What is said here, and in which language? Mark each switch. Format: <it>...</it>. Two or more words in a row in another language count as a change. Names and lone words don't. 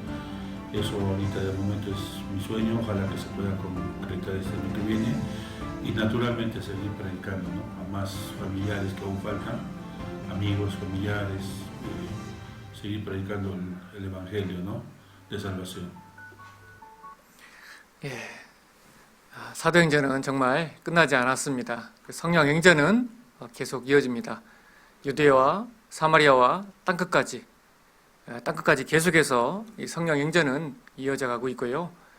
<es>Eso ahorita de momento es mi sueño, ojalá que se pueda concretar este año que viene, y naturalmente seguir predicando, ¿no? A más familiares que aún faltan, amigos, familiares, seguir predicando el Evangelio, ¿no? De salvación.</es> <ko>사도행전은 정말 끝나지 않았습니다. 성령 행전은 계속 이어집니다. 유대와 사마리아와 땅끝까지 계속해서 이 성령 행전은 이어져 가고 있고요.</ko>